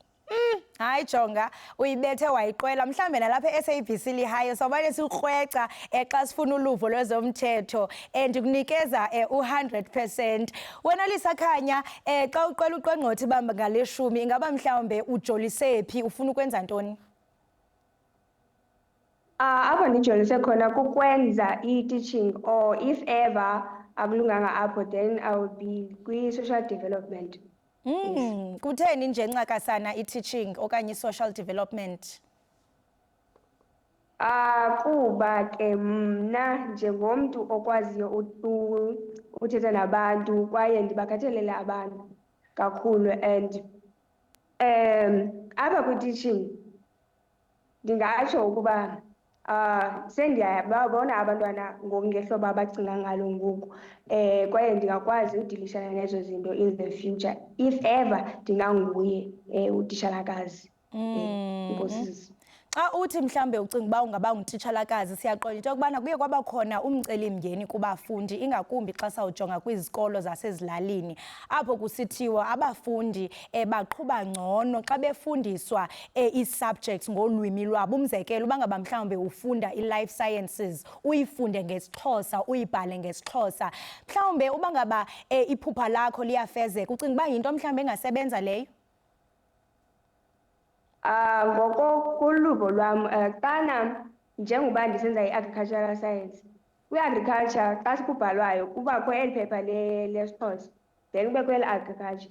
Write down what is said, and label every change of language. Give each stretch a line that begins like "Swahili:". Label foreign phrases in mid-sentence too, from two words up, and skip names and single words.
Xhosa: Hayi jonga uyibethe wayiqwela mhlambe nalapha e-SABC lihayo sobane sikrweca xa sifuna uluvo lwezomthetho ndikunikeza u100%. Wena Lisakhanya xa uqwela uqongqothi bamba ngale10 ingaba mhlawumbe ujolise phi ufuna ukwenza ntoni? Apho ndijolise khona kukwenza i-teaching
English: or if ever
Xhosa: akulunganga apho
English: then I will be
Xhosa: kwi-social development. Kutheni nje ncakasana i-teaching okanye i-social development? Kuba ke mna njengomntu okwaziyo uthetha nabantu kwaye ndibakhathalele abantu kakhulu, and apha kwi-teaching ndingatsho ukuba sendiyababona abantwana ngehlobo abacinga ngalo ngoku, kwaye ndingakwazi udilishana nezo zinto
English: in the future if ever
Xhosa: ndinganguye utitshalakazi. Enkosi. Xa uthi mhlambe ucinga uba ungaba ngutitshalakazi, siyaqonda into yokubana kuye kwaba khona umcelimngeni kubafundi, ingakumbi xa sawujonga kwizikolo zasezilalini apho kusithiwa abafundi baqhuba ngcono xa befundiswa ii-subjects ngolwimi lwabo. Umzekelo, uba ngaba mhlawumbe ufunda i-
English: life sciences,
Xhosa: uyifunde ngesiXhosa, uyibhale ngesiXhosa, mhlawumbe uba ngaba iphupha lakho liyafezeka, ucinga uba yinto mhlawumbe engasebenza leyo? Ngokoluvo lwam, xana njengoba ndisenza i-
English: agricultural science,
Xhosa: kwi-agriculture xa kubhalwayo kubakho eli phepha lesiXhosa, then kubekho eli agriculture.